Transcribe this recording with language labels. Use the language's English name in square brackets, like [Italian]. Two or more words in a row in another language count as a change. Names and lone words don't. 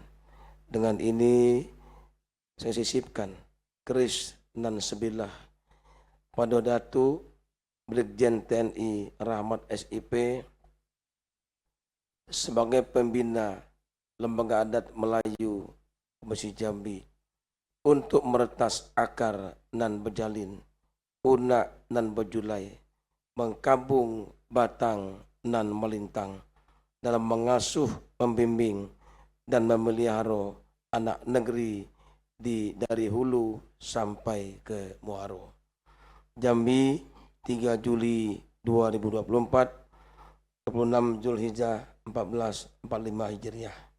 [Indonesian] Dengan ini saya sisipkan keris nan sebilah pada Datuk Brigjen TNI Rahmat SIP sebagai pembina Lembaga Adat Melayu Provinsi Jambi untuk meretas akar nan berjalin, punak nan berjulai, mengkabung batang nan melintang dalam mengasuh, membimbing dan memelihara anak negeri dari hulu sampai ke muara. Jambi 3 Juli 2024, 26 Zulhijjah 1445 Hijriah.